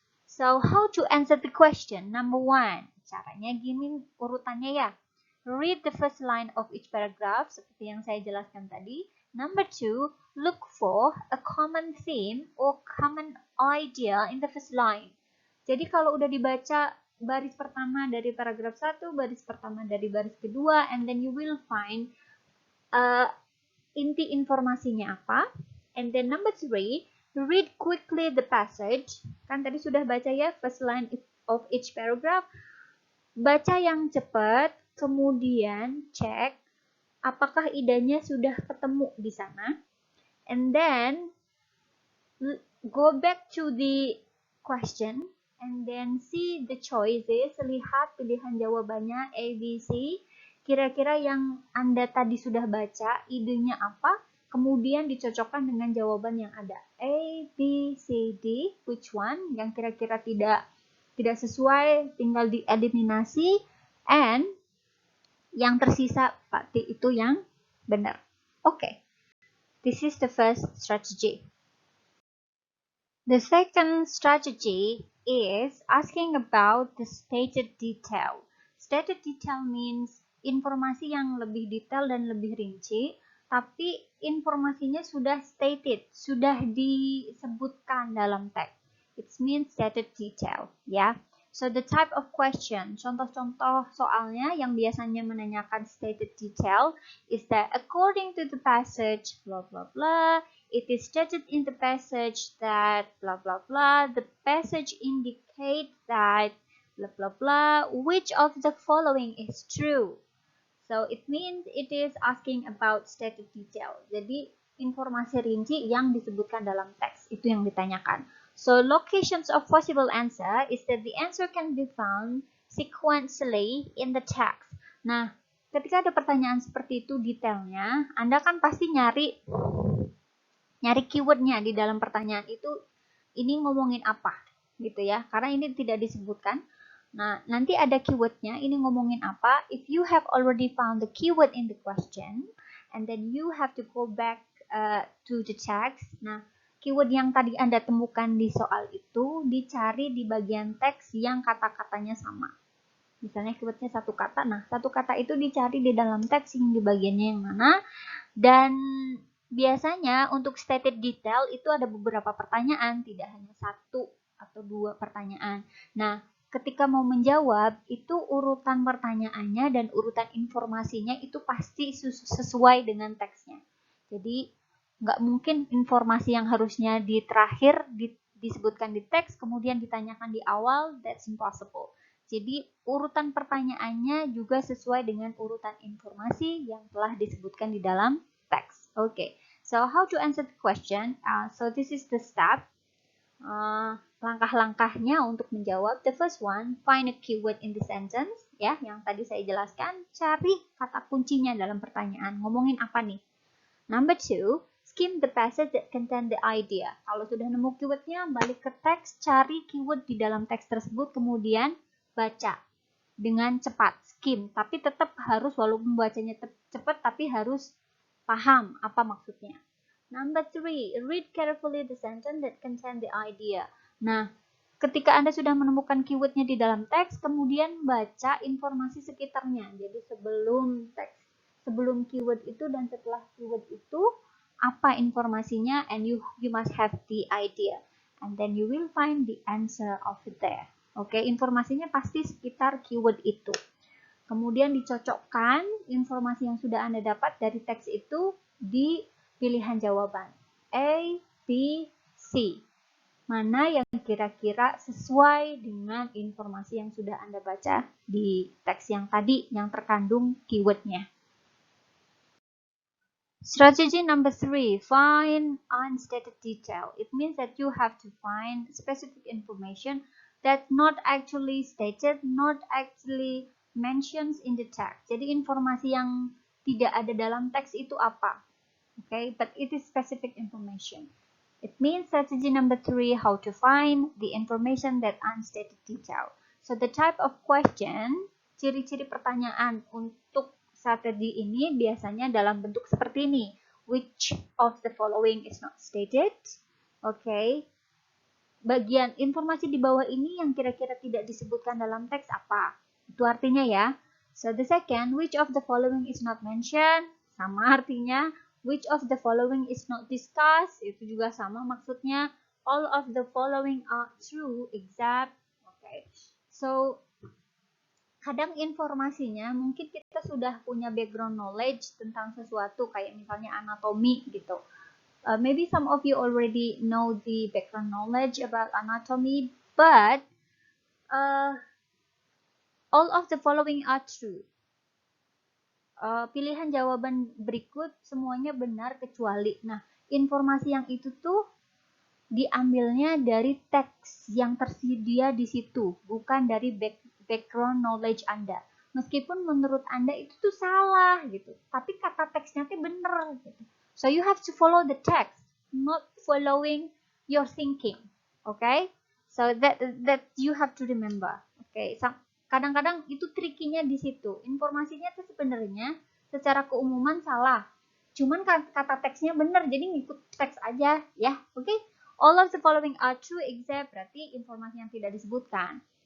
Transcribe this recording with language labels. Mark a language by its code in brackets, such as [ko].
[en] So how to answer the question? Number one, [id] caranya gini urutannya ya. [en] Read the first line of each paragraph, [id] seperti yang saya jelaskan tadi. [en] Number two, look for a common theme or common idea in the first line. [id] Jadi kalau udah dibaca baris pertama dari paragraf 1, baris pertama dari baris kedua, [en] and then you will find [id] inti informasinya apa. [en] And then number three, read quickly the passage. [id] Kan tadi sudah baca ya, [en] first line of each paragraph. [id] Baca yang cepat, kemudian cek apakah idenya sudah ketemu di sana. [en] And then go back to the question and then see the choices, [id] lihat pilihan jawabannya A, B, C. Kira-kira yang Anda tadi sudah baca, idenya apa? Kemudian dicocokkan dengan jawaban yang ada. A, B, C, D, [en] which one? [id] Yang kira-kira tidak sesuai, tinggal dieliminasi. And yang tersisa berarti itu yang benar. [en] Okay. This is the first strategy. The second strategy is asking about the stated detail. Stated detail means [id] informasi yang lebih detail dan lebih rinci, tapi informasinya sudah stated, sudah disebutkan dalam teks. [en] It means stated detail, ya. So the type of question, [id] contoh-contoh soalnya yang biasanya menanyakan [en] stated detail is that according to the passage, blah blah blah, it is stated in the passage that blah blah blah, the passage indicates that blah blah blah, which of the following is true? So it means it is asking about stated detail. [id] Jadi informasi rinci yang disebutkan dalam teks itu yang ditanyakan. [en] So locations of possible answer is that the answer can be found sequentially in the text. [id] Nah, ketika ada pertanyaan seperti itu detailnya, Anda kan pasti nyari keywordnya di dalam pertanyaan itu, ini ngomongin apa gitu ya, karena ini tidak disebutkan. Nah, nanti ada keywordnya, ini ngomongin apa. [en] If you have already found the keyword in the question, and then you have to go back to the text. [id] Nah, keyword yang tadi Anda temukan di soal itu dicari di bagian teks yang kata-katanya sama. Misalnya keywordnya satu kata, nah satu kata itu dicari di dalam teks yang di bagiannya yang mana. Dan biasanya untuk stated detail itu ada beberapa pertanyaan, tidak hanya satu atau dua pertanyaan. Nah, ketika mau menjawab, itu urutan pertanyaannya dan urutan informasinya itu pasti sesuai dengan teksnya. Jadi, nggak mungkin informasi yang harusnya di terakhir disebutkan di teks, kemudian ditanyakan di awal, [en] that's impossible. [id] Jadi, urutan pertanyaannya juga sesuai dengan urutan informasi yang telah disebutkan di dalam teks. [en] Okay, so how to answer the question? So this is the step. [id] Langkah-langkahnya untuk menjawab. [en] The first one, find a keyword in the sentence. [id] Ya, yang tadi saya jelaskan. Cari kata kuncinya dalam pertanyaan. Ngomongin apa nih? [en] Number two, skim the passage that contain the idea. [id] Kalau sudah nemu keywordnya, balik ke teks, cari keyword di dalam teks tersebut, kemudian baca dengan cepat, skim. Tapi tetap harus, walaupun bacanya cepat, tapi harus paham apa maksudnya. [en] Number three, read carefully the sentence that contain the idea. [id] Nah, ketika Anda sudah menemukan keywordnya di dalam teks, kemudian baca informasi sekitarnya. Jadi sebelum teks, sebelum keyword itu dan setelah keyword itu, apa informasinya, [en] and you must have the idea. And then you will find the answer of it there. [id] Oke, informasinya pasti sekitar keyword itu. Kemudian dicocokkan informasi yang sudah Anda dapat dari teks itu di pilihan jawaban A, B, C. Mana yang kira-kira sesuai dengan informasi yang sudah Anda baca di teks yang tadi yang terkandung keywordnya. [en] Strategy number three, find unstated detail. It means that you have to find specific information that's not actually stated, not actually mentioned in the text. [id] Jadi informasi yang tidak ada dalam teks itu apa? [en] Okay, but it is specific information. It means strategy number three, how to find the information that unstated detail. So the type of question, [id] ciri-ciri pertanyaan untuk strategi ini biasanya dalam bentuk seperti ini. [en] Which of the following is not stated? [id] Oke. Bagian informasi di bawah ini yang kira-kira tidak disebutkan dalam teks apa? Itu artinya ya. [en] So the second, which of the following is not mentioned? [id] Sama artinya. [en] Which of the following is not discussed? [id] Itu juga sama maksudnya. [en] All of the following are true except. [id] Okay. So kadang informasinya mungkin kita sudah punya background knowledge tentang sesuatu kayak misalnya anatomi gitu. [en] Maybe some of you already know the background knowledge about anatomy, but all of the following are true. [id] Pilihan jawaban berikut semuanya benar kecuali. Nah, informasi yang itu tuh diambilnya dari teks yang tersedia di situ, bukan dari background knowledge Anda. Meskipun menurut Anda itu tuh salah gitu, tapi kata teksnya tuh bener gitu. [en] So you have to follow the text, not following your thinking. Okay? So that you have to remember. [id] Okay? Kadang-kadang itu trikinya di situ. Informasinya tuh sebenarnya secara keumuman salah. Cuman kata teksnya bener, jadi ngikut teks aja ya. Oke? [en] All of the following are true except [id] berarti informasi yang tidak disebutkan.